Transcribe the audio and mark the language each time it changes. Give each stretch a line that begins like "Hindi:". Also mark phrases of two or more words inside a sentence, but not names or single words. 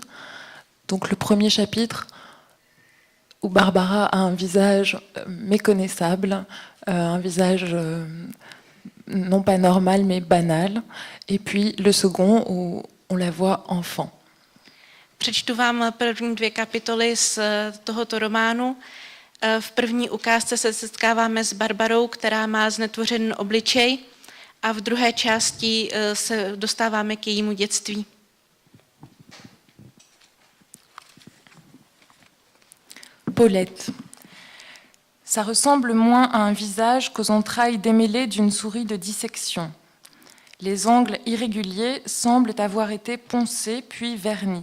French: Donc le premier chapitre où Barbara a un visage méconnaissable, un visage non pas normal mais banal, et puis le second où on la voit enfant.
Czech: Přečtu vám první 2 kapitoly z tohoto románu. V první ukázce se setkáváme s Barbarou, která má znetvořený obličej, a v druhé části se dostáváme k jejímu dětství. Paulette.
French: Ça ressemble moins à un visage qu'aux entrailles démêlées d'une souris de dissection. Les angles irréguliers semblent avoir été poncés puis vernis.